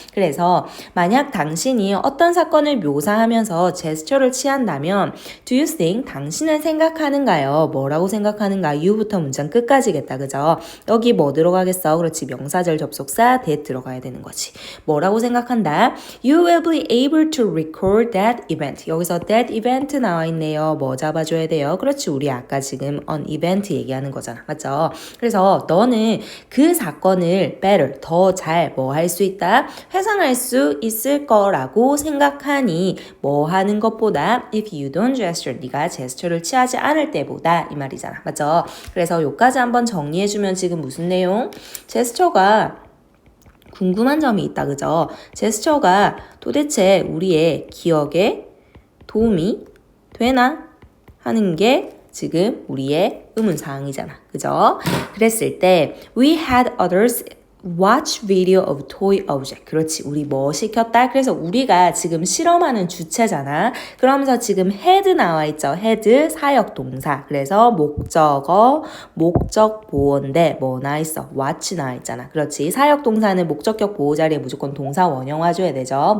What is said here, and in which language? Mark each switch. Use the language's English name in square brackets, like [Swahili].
[Korean] 그래서 만약 당신이 어떤 사건을 묘사하면서 제스처를 취한다면 [English] do you think [Korean] 당신은 생각하는가요? 뭐라고 생각하는가? you부터 문장 끝까지겠다. 그죠? 여기 뭐 들어가겠어? 그렇지 명사절 접속사 that 들어가야 되는 거지. 뭐라고 생각한다? [English] You will be able to record that event. [Korean] 여기서 [English] that event [Korean] 나와 있네요. 뭐 잡아줘야 돼요? 그렇지 우리 아까 지금 on event 얘기하는 거잖아. 맞죠? 그래서 너는 그 사건을 better 더 잘 뭐 할 수 있다? 회상할 수 있을 거라고 생각하니 뭐 하는 것보다 [English] if you don't gesture [Korean] 네가 제스처를 취하지 않을 때보다 이 말이잖아. 맞죠? 그래서 요까지 한번 정리해주면 지금 무슨 내용? 제스처가 궁금한 점이 있다. 그죠? 제스처가 도대체 우리의 기억에 도움이 되나? 하는 게 지금 우리의 의문사항이잖아. 그죠? [English] 그랬을 때 we had others watch video of toy object. [Korean] 그렇지. 우리 뭐 시켰다? 그래서 우리가 지금 실험하는 주체잖아. 그러면서 지금 had 나와 있죠. had 사역 동사. 그래서 목적어, 목적 보호인데 뭐 나와 있어? watch 나와 있잖아. 그렇지. 사역 동사는 목적격 보호 자리에 무조건 동사 원형화 줘야 되죠.